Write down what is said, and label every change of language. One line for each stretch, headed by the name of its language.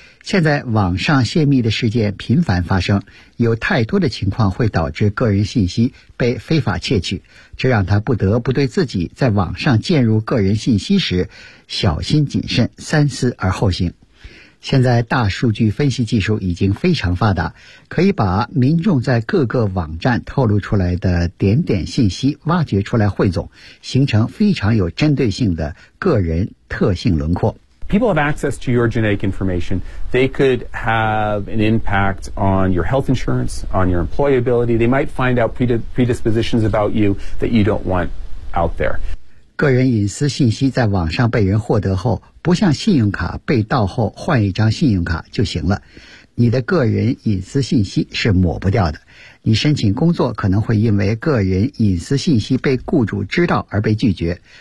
Chinese: 现在网上泄密的事件频繁发生，有太多的情况会导致个人信息被非法窃取，这让他不得不对自己在网上介入个人信息时小心谨慎，三思而后行。现在大数据分析技术已经非常发达，可以把民众在各个网站透露出来的点点信息挖掘出来汇总，形成非常有针对性的个人特性轮廓。
English: People have access to your genetic information. They could have an impact on your health insurance, on your employability. They might find out predispositions about you that you don't want out there.
Chinese: 个人隐私信息在网上被人获得后，不像信用卡被盗后换一张信用卡就行了。你的个人隐私信息是抹不掉的。你申请工作可能会因为个人隐私信息被雇主知道而被拒绝。